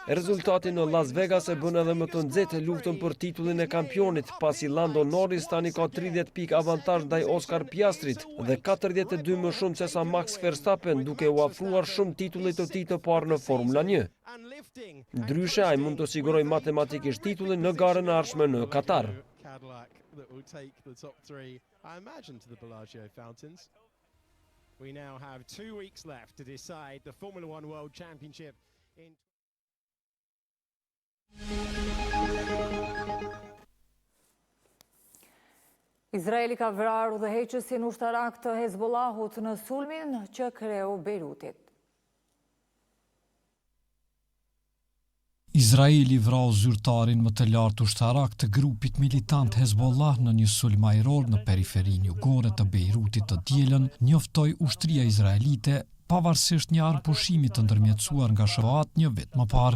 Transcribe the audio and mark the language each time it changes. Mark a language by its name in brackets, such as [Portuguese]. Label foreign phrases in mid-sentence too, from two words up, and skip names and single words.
[Albanian] Rezultati në Las Vegas e bën edhe më të nxehtë luftën për titullin e kampionit, pasi Lando Norris tani ka 30 pikë avantazh ndaj Oscar Piastrit dhe 42 më shumë se sa Max Verstappen, duke u afruar shumë titullit të tij të parë në Formula 1. Ndryshe, ai mund të sigurojë matematikisht titullin në garën e ardhshme në Katar. [English] We now have 2 weeks left to decide the Formula 1 World Championship in [Albanian] Izraeli ka vrarë udhëheqësin ushtarak të Hezbollahut në sulmin që kreu Beirutit. Izraeli vrau zyrtarin më të lartë ushtarak të grupit militant Hezbollah në një sulm ajror në periferinë jugore të Beirutit të dielën, njoftoi ushtria izraelite pavarësisht një armë pushimi të ndërmjetësuar nga SHOAT një vit më parë.